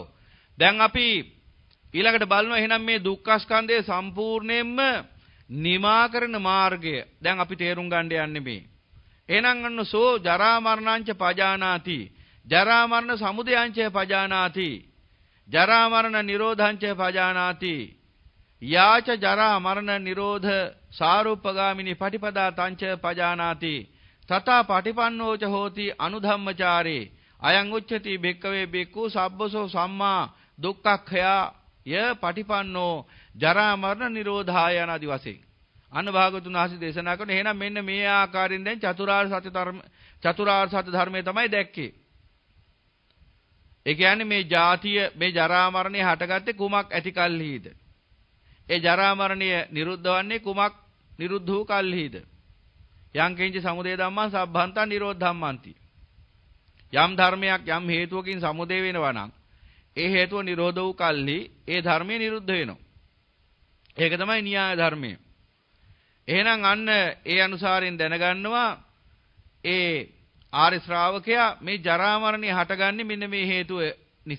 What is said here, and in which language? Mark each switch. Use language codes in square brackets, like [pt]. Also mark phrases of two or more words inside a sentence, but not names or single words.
[si] දැන් අපි ඊළඟට බලනවා එහෙනම් මේ දුක්ඛ ස්කන්ධය සම්පූර්ණයෙන්ම නිමා කරන මාර්ගය දැන් අපි තේරුම් ගන්න යන්නේ මේ. එහෙනම් අන්න [pi] සෝ ජරා මරණංච පජානාති. ජරා මරණ සමුදයංච පජානාති. ජරා මරණ නිරෝධංච පජානාති. යාච ජරා මරණ නිරෝධ සාරූපගාමිනී පටිපදා තංච පජානාති. තථා පටිපන්නෝච හෝති අනුධම්මචාරේ. අයං උච්චති භික්ඛවේ භික්ඛු සබ්බසෝ සම්මා දුක්ඛඛයා ය පටිපන්නෝ ජරා මරණ නිරෝධාය [si] යනාදි වශයෙන්. අන්න භාගතුන් වහන්සේ දේශනා කරන එහෙනම් මෙන්න මේ ආකාරයෙන් දැන් චතුරාර්ය සත්‍ය ධර්මයේ තමයි දැක්කේ. ඒ කියන්නේ මේ ජාතිය මේ ජරා මරණය හටගත්තේ කුමක් ඇති කල්හිද? ඒ ජරා මරණය නිරුද්ධ වන්නේ කුමක් නිරුද්ධ වූ කල්හිද? [pi] යං කිංච සමුදය ධම්මං සබ්බන්තං නිරෝධ ධම්මන්ති. [si] යම් ධර්මයක් යම් හේතුවකින් සමුදය වෙනවා නම් ඒ හේතුව නිරෝධ වූ කල්හි ඒ ධර්මය නිරුද්ධ වෙනවා. ඒක තමයි න්‍යාය ධර්මය. එහෙනම් අන්න ඒ අනුසාරයෙන් දැනගන්නවා ඒ ආර්ය ශ්‍රාවකයා මේ ජරා මරණය හටගන්නේ මෙන්න මේ හේතුව නිසා.